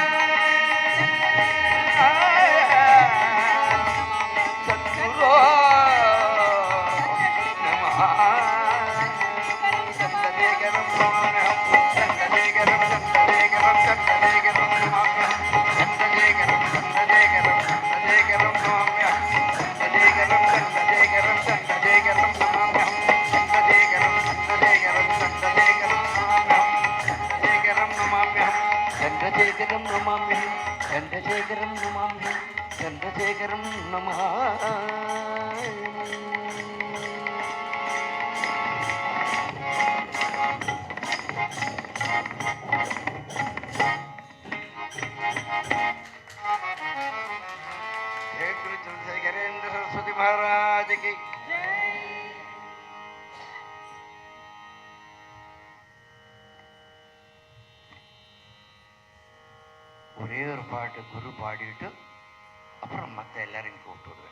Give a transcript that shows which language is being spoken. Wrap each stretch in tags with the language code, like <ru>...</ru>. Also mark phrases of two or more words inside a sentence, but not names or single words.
<sa>सद्गुरो नमः चन्द्रशेखरं नमाम्यहं चन्द्रशेखरं चन्द्रशेखरं चन्द्रशेखरं नमाम्यहं चन्द्रशेखरं चन्द्रशेखरं चन्द्रशेखरं नमाम्यहं चन्द्रशेखरं चन्द्रशेखरं चन्द्रशेखरं नमाम्यहं चन्द्रशेखरं चन्द्रशेखरं चन्द्रशेखरं नमाम्यहं चन्द्रशेखरं नमाम्यहं चन्द्रशेखरं చంద్రశేఖరం నమామ్యహం చంద్రశేఖరం నమామ్యహం చంద్రశేఖరం నమామి. జయ గురు చంద్రశేఖరేంద్ర సరస్వతి మహారాజకి.</sa> <ta>ஒரே ஒரு பாட்டு குரு பாடிட்டு அப்புறம் மற்ற எல்லாரையும் கூப்பிட்டு விடுவேன்.</ta>